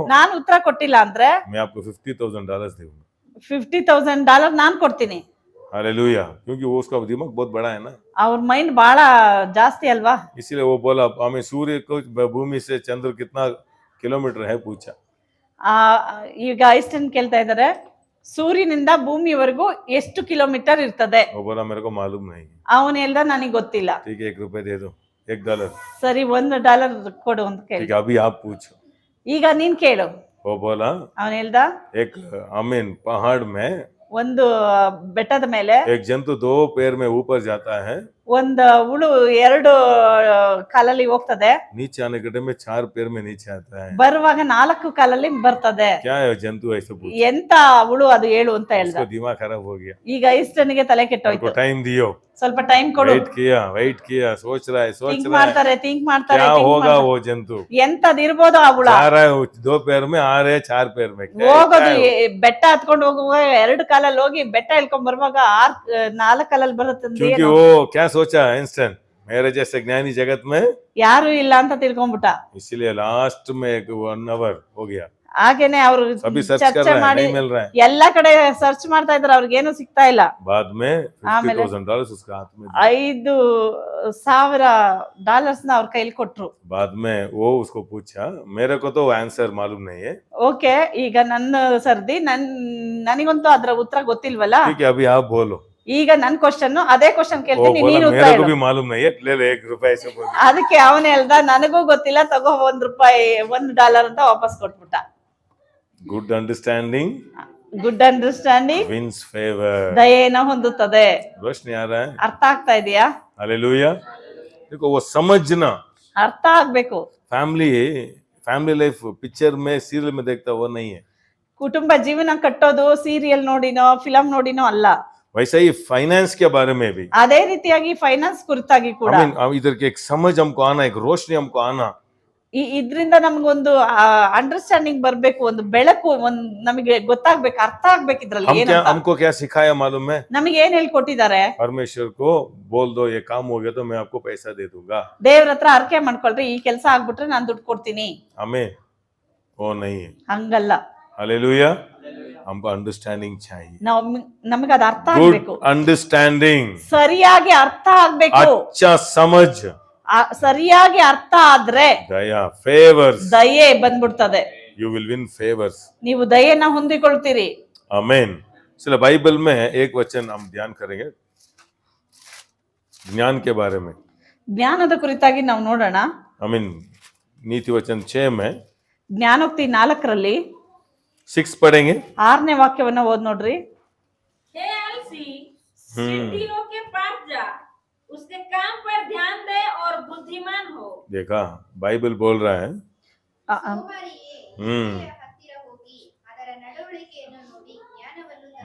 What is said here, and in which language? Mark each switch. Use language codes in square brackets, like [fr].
[kn] ನಾನ್ ಉತ್ತರ ಕೊಟ್ಟಿಲ್ಲ ಅಂದ್ರೆ [hi] मैं आपको $50,000 दूंगा। [kn] $50,000 ನಾನ್ ಕೊಡ್ತೀನಿ. [hi] हालेलुया। क्योंकि वो उसका दिमाग बहुत बड़ा है ना, [kn] ಅವ್ರ ಮೈಂಡ್ ಬಹಳ ಜಾಸ್ತಿ ಅಲ್ವಾ. [hi] इसीलिए वो बोला हमें सूर्य को भूमि से चंद्र कितना किलोमीटर है पूछा। [kn] ಈಗ ಐನ್ಸ್ಟೈನ್ ಕೇಳ್ತಾ ಇದಾರೆ, ಸೂರ್ಯನಿಂದ ಭೂಮಿವರೆಗೂ ಎಷ್ಟು ಕಿಲೋಮೀಟರ್ ಇರ್ತದೆ? [hi] वो बोला मेरे को मालूम नहीं। [kn] ಅವನು ಹೇಳ್ದ ನನಗೆ ಗೊತ್ತಿಲ್ಲ. [hi] ठीक है, ₹1 दे दो, $1। [kn] ಸರಿ, $1 ಕೊಡು ಅಂತ [hi] ठीक [kn] ಕೇಳಿ. [hi] है, अभी आप पूछो। [kn] ಈಗ ನೀನ್ ಕೇಳು. [hi] वो बोला [kn] ಅವನು ಹೇಳ್ದ, [hi] एक पहाड़ में [kn] ಒಂದು ಬೆಟ್ಟದ ಮೇಲೆ [hi] एक जंतु 2 पैर में ऊपर जाता है, [kn] ಒಂದು ಹುಳು 2 ಕಾಲಲ್ಲಿ ಹೋಗ್ತದೆ, [hi] नीचे आने के टाइम में 4 पैर में नीचे आता है। [kn] ಬರುವಾಗ 4 ಕಾಲಲ್ಲಿ ಬರ್ತದೆ. [hi] क्या है जंतु ऐसे पूछा, [kn] ಎಂತ ಹುಳು ಅದು ಹೇಳು ಅಂತ ಹೇಳ್ದ. [hi] उसको दिमाग खराब हो गया। [kn] ಈಗ ಐನ್ಸ್ಟೈನ್ಗೆ ತಲೆ ಕೆಟ್ಟೋಯ್ತು. [hi] टाइम दियो, [kn] ಸ್ವಲ್ಪ ಟೈಮ್ ಕೊಡು. [hi] वेट किया, सोच रहा है [kn] ಥಿಂಕ್ ಮಾಡ್ತಾರೆ, ಥಿಂಕ್ ಮಾಡ್ತಾರೆ. [hi] क्या होगा वो जंतु, [kn] ಎಂತದ್ ಇರ್ಬೋದು ಆ ಹುಳ. [hi] जा रहा है 2 पैर में, आ रहे 4 पैर में, [kn] ಹೋಗೋದು ಬೆಟ್ಟ ಹತ್ಕೊಂಡು ಹೋಗುವಾಗ 2 ಕಾಲಲ್ಲಿ ಹೋಗಿ ಬೆಟ್ಟ ಇಳ್ಕೊಂಡ್ ಬರುವಾಗ 4 ಕಾಲಲ್ಲಿ ಬರುತ್ತೆ. [hi] क्योंकि वो क्या सोचा आइंस्टाइन, मेरे जैसे ज्ञानी जगत में [kn] ಯಾರು ಇಲ್ಲ ಅಂತ ತಿಳ್ಕೊಂಡ್ಬಿಟ್ಟ. [hi] इसलिए लास्ट में 1 hour हो गया, [kn] ಹಾಗೇನೆ ಅವರು [hi] अभी सर्च कर [kn] ಚರ್ಚೆ [hi] रहे हैं, [kn] ಮಾಡಿ [hi] नहीं मिल रहा है। [kn] ಎಲ್ಲಾ ಕಡೆ ಸರ್ಚ್ ಮಾಡ್ತಾ ಇದಾರೆ, ಅವ್ರಿಗೇನು ಸಿಗ್ತಾ ಇಲ್ಲ. [hi] बाद में [kn] ಆಮೇಲೆ [hi] $50,000 उसका हाथ में, [kn] $5,000 ಅವ್ರ ಕೈಲಿ ಕೊಟ್ರು. [hi] बाद में वो उसको पूछा, मेरे को तो आंसर मालूम नहीं है। [kn] ಓಕೆ, ಈಗ ನನ್ನ ಸರ್ದಿ, ನನಗಂತೂ ಅದ್ರ ಉತ್ತರ ಗೊತ್ತಿಲ್ವಲ್ಲ. [hi] ठीक है, अभी आप बोलो। [kn] ಈಗ ನನ್ ಕ್ವಶನ್ ಅದೇ ಕ್ವಶನ್ [hi] ओ [kn] ಕೇಳ್ತೀನಿ, [hi] बोला [kn] ನೀನು ಉತ್ತರ [hi] मेरे को [kn] ಹೇಳು. [hi] भी मालूम नहीं है, ले ले 1 रुपए से बोल. [kn] ಅದಕ್ಕೆ ಅವನು ಹೇಳ್ದ ನನಗೂ ಗೊತ್ತಿಲ್ಲ, ತಗೋ $1 $1 ಅಂತ ವಾಪಸ್ ಕೊಟ್ಬಿಟ್ಟ. [en] Good understanding good understanding wins favour. [kn] ದಯೆನ ಹೊಂದುತ್ತದೆ. [hi] रोशनी आ रहा है? [kn] ಅರ್ಥ ಆಗ್ತಾ ಇದೆಯಾ? [hi] हालेलुया. देखो वो समझना, [kn] ಅರ್ಥ ಆಗ್ಬೇಕು. [hi] फैमिली लाइफ पिक्चर में सीरियल में देखता वो नहीं है. [kn] ಕುಟುಂಬ ಜೀವನ ಕಟ್ಟೋದು ಸೀರಿಯಲ್ ನೋಡಿನೋ ಫಿಲಂ ನೋಡಿನೋ ಅಲ್ಲ. [hi] वैसा ही फाइनेंस के बारे में भी. [kn] ಅದೇ ರೀತಿಯಾಗಿ ಫೈನಾನ್ಸ್ ಕುರಿತಾಗಿ ಕೂಡ [hi] इधर के एक समझ हमको आना, एक रोशनी हमको आना. [kn] ಇದ್ರಿಂದ ನಮ್ಗೊಂದು ಅಂಡರ್ಸ್ಟ್ಯಾಂಡಿಂಗ್ ಬರ್ಬೇಕು, ಒಂದು ಬೆಳಕು, ಒಂದ್ ನಮಗೆ ಗೊತ್ತಾಗ್ಬೇಕು, ಅರ್ಥ ಆಗ್ಬೇಕು ಇದ್ರಲ್ಲಿ ಏನಂತ. [hi] हमको क्या सिखाया मालूम है? [kn] ನಮಗೆ ಏನ್ ಹೇಳ್ಕೊಟ್ಟಿದ್ದಾರೆ? [hi] परमेश्वर को बोल दो ये काम हो गया तो मैं आपको पैसा दे दूंगा. [kn] ದೇವ್ರ ಹತ್ರ ಅರ್ಕೆ ಮಾಡ್ಕೊಳ್ರಿ, ಈ ಕೆಲಸ ಆಗ್ಬಿಟ್ರೆ ನಾನ್ ದುಡ್ಡು ಕೊಡ್ತೀನಿ. [hi] हमें वो नहीं है. [kn] ಹಂಗಲ್ಲ. [hi] हालेलुया. हमको अंडरस्टैंडिंग चाहिए. [kn] ನಮಗೆ ಅದು ಅರ್ಥ [en] good [kn] ಆಗ್ಬೇಕು, [en] Understanding. [kn] ಸರಿಯಾಗಿ ಅರ್ಥ ಆಗ್ಬೇಕು. [hi] अच्छा समझ, [kn] ಸರಿಯಾಗಿ ಅರ್ಥ ಆದ್ರೆ [hi] दया, फेवर्स. [kn] ದಯೆ ಬಂದ್ಬಿಡ್ತದೆ. [en] You will win favors. [kn] ನೀವು ದಯೆನ ಹೊಂದಿಕೊಳ್ತೀರಿ. [hi] आमीन. चलो बाइबल में एक वचन हम ध्यान करेंगे, ज्ञान के बारे में. [kn] ಜ್ಞಾನದ ಕುರಿತಾಗಿ ನಾವು ನೋಡೋಣ. [hi] आमीन. नीति वचन 6 में [kn] ಜ್ಞಾನೋಕ್ತಿ 4ರಲ್ಲಿ [hi] 6 पढ़ेंगे. [kn] 6ನೇ ವಾಕ್ಯವನ್ನ ಓದ್ ನೋಡ್ರಿ. [hi] हे आलसी, सीढ़ियों के पास जा, उसके काम पर ध्यान दे और बुद्धिमान हो. देखा, बाइबल बोल रहा है. [kn] ಸೋಮಾರಿಯೇ, ಹ್ಮ್. ಇರುವೆಯ ಹತ್ತಿರ ಹೋಗಿ ಅದರ ನಡವಳಿಕೆಯನ್ನು ನೋಡಿ ಜ್ಞಾನವನ್ನು ತಿಳಿದು